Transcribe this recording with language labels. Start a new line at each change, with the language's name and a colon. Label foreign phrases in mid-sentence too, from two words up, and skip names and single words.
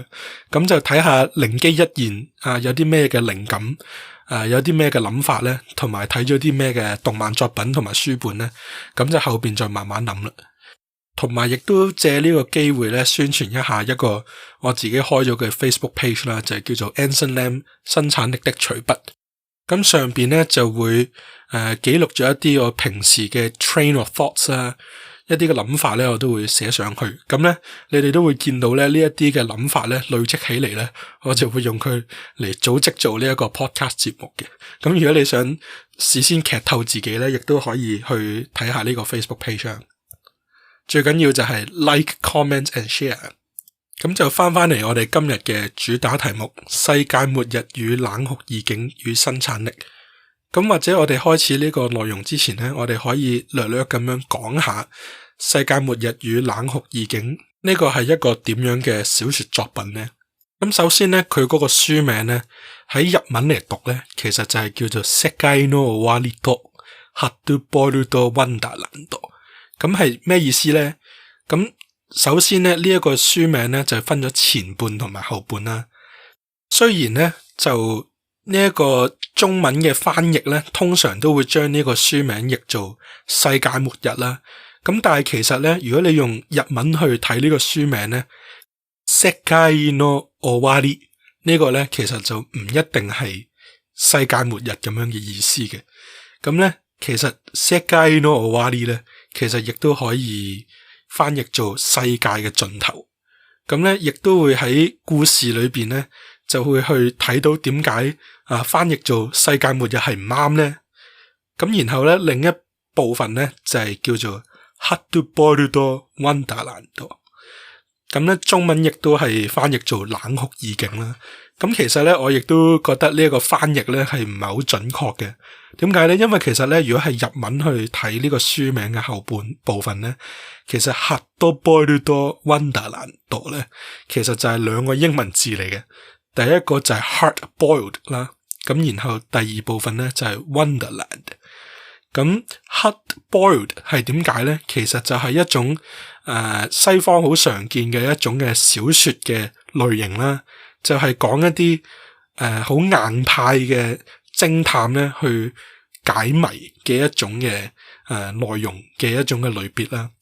Cantonese: 咁就睇下靈機一現有啲咩嘅靈感有啲咩嘅諗法咧，同埋睇咗啲咩嘅動漫作品同埋書本咧，咁就後邊再慢慢諗啦。同埋亦都借呢個機會咧，宣傳一下一個我自己開咗嘅
English: Facebook page
Cantonese: 啦，就係叫做 Anson Lam 生產力的隨筆。咁上邊咧就會記錄咗一啲我平時嘅
English: train of thoughts
Cantonese: 啦，一啲嘅諗法咧，我都會寫上去。咁咧，你哋都會見到咧呢一啲嘅諗法咧累積起嚟咧，我就會用佢嚟組織做呢一個 podcast 節目嘅。咁如果你想事先劇透自己咧，亦都可以去睇下呢個
English: Facebook page。
Cantonese: 最緊要就係
English: like、comment and share。
Cantonese: 咁就翻嚟我哋今日嘅主打題目：世界末日與冷酷異境與生產力。咁或者我哋開始呢個內容之前呢，我哋可以略略咁樣講下世界末日與冷酷異境呢個係一個點樣嘅小說作品呢？咁首先呢，佢嗰個書名呢，喺日文嚟讀呢，其實就係叫做世界の終わりとハッドボイルドワンダーランド。咁係咩意思呢？咁首先呢，呢一個書名呢，就分咗前半同埋後半啦。雖然呢，就呢一個中文嘅翻譯呢，通常都會將呢個書名譯做世界末日啦。咁但係其實呢，如果你用日文去睇呢個書名呢，世界の終わり呢個呢，其實就唔一定係世界末日咁樣嘅意思嘅。咁呢，其實世界の終わり呢，其實亦都可以翻譯做世界嘅盡頭。咁呢，亦都會喺故事裏邊呢，就會去睇到點解翻譯做世界末日係唔啱呢？咁然後咧，另一部分咧就係叫做ハッドボイルドワンダーランド。咁咧中文亦都係翻譯做冷酷異境啦。咁其實咧我亦都覺得呢一個翻譯咧係唔係好準確嘅。點解咧？因為其實咧如果係日文去睇呢個書名嘅後半部分咧，其實ハッドボイルドワンダーランド咧，其實就係2個英文字嚟嘅。第一個就係
English: hard boiled
Cantonese: 啦，咁然後第二部分咧就係 Wonderland。咁
English: hard boiled
Cantonese: 係點解咧？其實就係一種西方好常見嘅一種嘅小說嘅類型啦，就係講一啲好硬派嘅偵探咧去解謎嘅一種嘅內容嘅一種嘅類別啦。